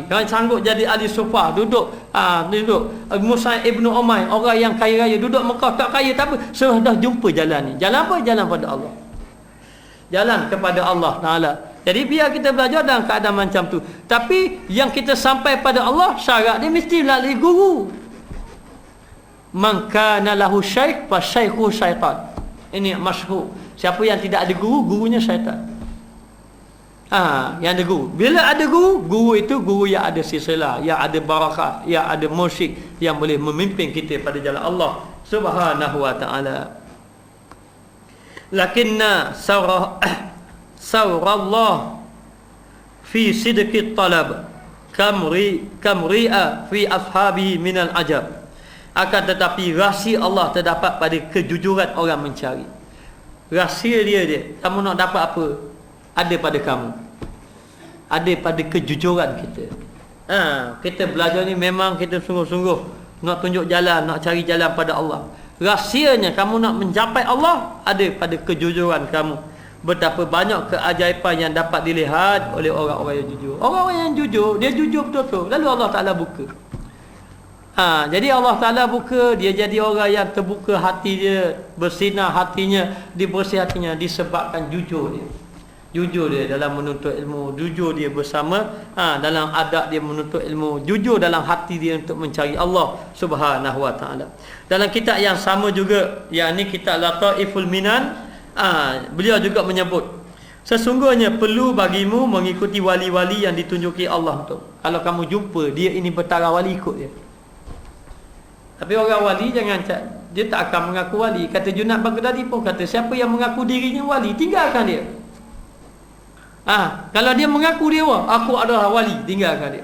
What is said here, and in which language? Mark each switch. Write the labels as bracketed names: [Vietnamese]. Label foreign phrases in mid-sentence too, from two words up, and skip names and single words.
[Malay] Kan sanggup jadi ahli sufa, duduk Musa ibn Umair, orang yang kaya raya, duduk Mekah tak kaya tak apa, sudah jumpa jalan ni. Jalan apa? Jalan pada Allah. Jalan kepada Allah Taala. Jadi biar kita belajar dalam keadaan macam tu. Tapi yang kita sampai pada Allah, syarat dia mesti melalui guru. [Arabic] من كان له شيخ فشيخه شيطان. [Malay] Ini masyhur. Siapa yang tidak ada guru, gurunya syaitan. Yang ada guru. Bila ada guru, guru itu guru yang ada silsilah, yang ada barakah, yang ada mursyid, yang boleh memimpin kita pada jalan Allah [Arabic] سبحانه وتعالى. لكن سر الله في صدق الطلب كم رأى في أصحابه من العجب. [Malay] Akan tetapi rahsia Allah terdapat pada kejujuran orang mencari. Rahsia dia, kamu nak dapat apa? Ada pada kamu, ada pada kejujuran kita. Kita belajar ni memang kita sungguh-sungguh nak tunjuk jalan, nak cari jalan pada Allah. Rahsianya kamu nak mencapai Allah ada pada kejujuran kamu. Betapa banyak keajaiban yang dapat dilihat oleh orang-orang yang jujur. Orang-orang yang jujur, dia jujur betul-betul, lalu Allah Ta'ala buka. Jadi Allah Ta'ala buka, dia jadi orang yang terbuka hati dia, bersinar hatinya, dibersih hatinya disebabkan jujur dia. Jujur dia dalam menuntut ilmu, jujur dia bersama dalam adab dia menuntut ilmu, jujur dalam hati dia untuk mencari Allah [Arabic] سبحانه وتعالى. [Malay] Dalam kitab yang sama juga, yakni kitab Lataiful Minan, beliau juga menyebut, sesungguhnya perlu bagimu mengikuti wali-wali yang ditunjuki Allah tu. Kalau kamu jumpa dia ini bertara wali, ikut dia. Tapi orang wali jangan dia tak akan mengaku wali. Kata Junaid Baghdadi pun kata, siapa yang mengaku dirinya wali, tinggalkan dia. Kalau dia mengaku dia aku adalah wali, tinggalkan dia.